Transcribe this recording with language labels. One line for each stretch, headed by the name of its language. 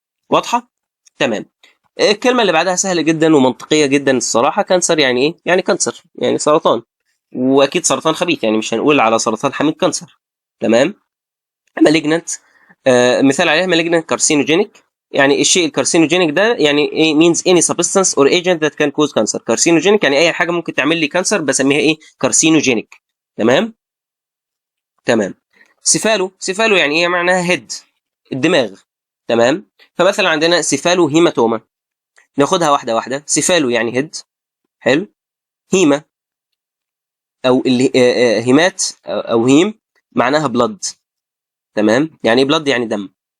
Arabic: واضحه؟ تمام. الكلمه اللي بعدها سهله جدا ومنطقيه جدا الصراحه. كانسر يعني ايه؟ يعني كانسر، يعني سرطان. واكيد سرطان خبيث، يعني مش هنقول على سرطان حميد كانسر. تمام. مالجنت مثال عليها مالجنت كارسينوجينيك. يعني الشيء الكارسينوجينيك ده يعني ايه
English: means any substance or agent that can cause cancer.
Arabic: كارسينوجينيك يعني اي حاجه ممكن تعمل لي كانسر بسميها ايه كارسينوجينيك. تمام. تمام. سيفالو يعني ايه؟ معناها هيد، الدماغ. تمام. فمثلا عندنا سيفالو هيماتوما، ناخدها واحده واحده. سيفالو يعني هيد، حلو. هيما او اللي هيمات او هيم معناها بلد. تمام. يعني ايه بلد؟ يعني دم.